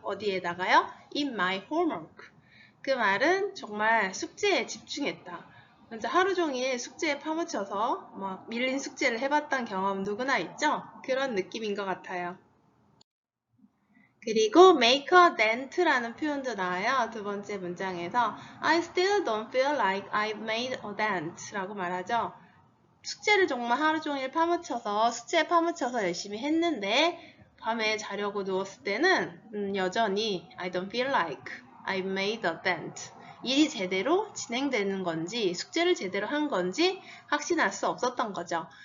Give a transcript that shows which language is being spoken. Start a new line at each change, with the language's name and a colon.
Korean: 어디에다가요?
English: In my homework.
Korean: 그 말은 정말 숙제에 집중했다. 진짜 하루 종일 숙제에 파묻혀서 막 밀린 숙제를 해봤던 경험 누구나 있죠? 그런 느낌인 것 같아요. 그리고 make a dent라는 표현도 나와요. 두 번째 문장에서
English: I still don't feel like I've made a dent
Korean: 라고 말하죠. 숙제를 정말 하루 종일 파묻혀서 숙제에 파묻혀서 열심히 했는데 밤에 자려고 누웠을 때는 여전히
English: I don't feel like I've made a dent.
Korean: 일이 제대로 진행되는 건지 숙제를 제대로 한 건지 확신할 수 없었던 거죠.